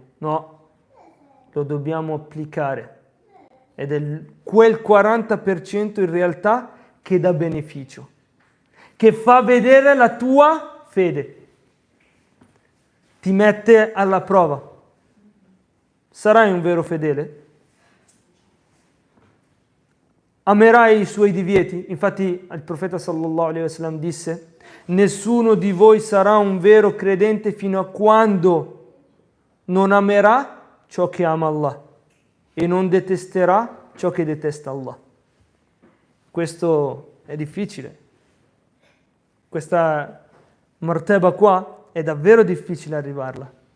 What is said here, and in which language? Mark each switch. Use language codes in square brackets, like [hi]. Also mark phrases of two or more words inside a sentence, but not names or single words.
[it] No, lo dobbiamo applicare. Ed è quel 40% in realtà che dà beneficio, che fa vedere la tua fede, ti mette alla prova. Sarai un vero fedele? Amerai i suoi divieti? Infatti il profeta [ar] صلى الله عليه وسلم [it] disse: nessuno di voi sarà un vero credente fino a quando non amerà ciò che ama Allah e non detesterà ciò che detesta Allah. Questo è difficile. Questa martaba qua è davvero difficile arrivarla.